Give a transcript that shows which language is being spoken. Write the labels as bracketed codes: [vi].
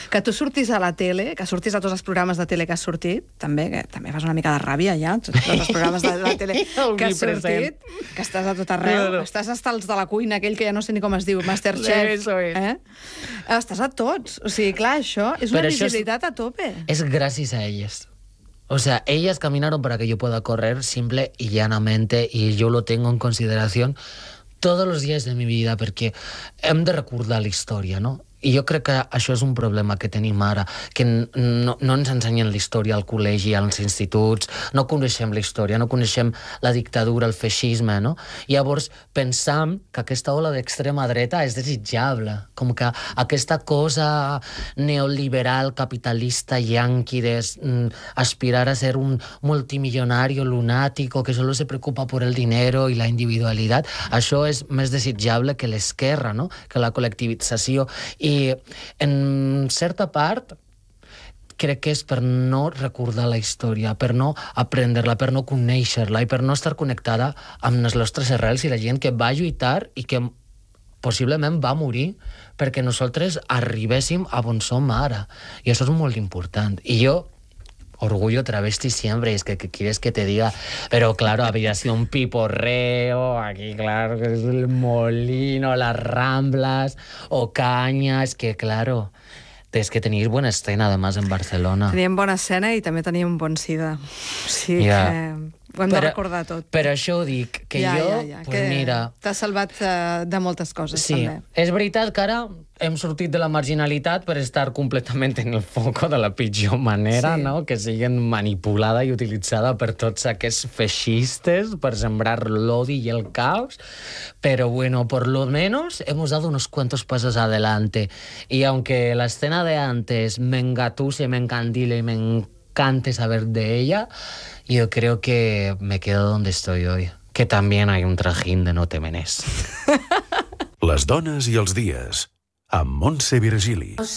[ca] Que tu surtis a la tele, que surtis a tots els programes de tele que has sortit, també, que també fas una mica de ràbia ja, tots els programes de la tele que has sortit, que estàs a tot arreu, estàs hasta els de la cuina, aquell que ja no sé ni com es diu, Masterchef. Estàs a tots. O sigui, clar, això és una visibilitat a tope. És gràcies a elles. [es] O sea, ellas caminaron para que yo pueda correr simple y llanamente, y yo lo tengo en consideración todos los días de mi vida, porque [ca] hem de recordar la historia, [es] ¿no? [ca] I jo crec que això és un problema que tenim ara, que no, no ens ensenyen la història al col·legi, als instituts, no coneixem la història, no coneixem la dictadura, el feixisme, no? Llavors, pensam que aquesta ola d'extrema dreta és desitjable, com que aquesta cosa neoliberal, capitalista, yanqui, d'aspirar a ser un multimilionari lunàtic [es] que solo se preocupa por el dinero [ca] i la individualitat, això és més desitjable que l'esquerra, no? Que la col·lectivització... I, en certa part, crec que és per no recordar la història, per no aprendre-la, per no conèixer-la i per no estar connectada amb les nostres arrels i la gent que va lluitar i que possiblement va morir perquè nosaltres arribéssim a on som ara. I això és molt important. I jo... [es] Orgullo travesti siempre, es que quieres que te diga, pero claro, había sido un piporreo, aquí claro, que es el molino, las ramblas, o cañas, es que claro, es que tenéis buena escena además en Barcelona. [ca] Teníem bona escena i també teníem bon sida. Sí, yeah. Que... Ho hem de recordar tot. Per això ho dic, que ja, jo... Ja, [es] pues que mira... [ca] T'has salvat de moltes coses, sí, també. És veritat que ara hem sortit de la marginalitat per estar completament [es] en el foco [ca] de la pitjor manera, sí. No? Que siguin manipulada i utilitzada per tots aquests feixistes per sembrar l'odi i el caos. Però, [es] bueno, por lo menos hemos dado unos cuantos pasos adelante. I aunque la escena de antes me engatuse, me encandile y me encante saber de ella... Yo creo que me quedo donde estoy hoy. Que también hay un trajín de no te menés. [ca] Les dones i els dies, amb Montse Virgili.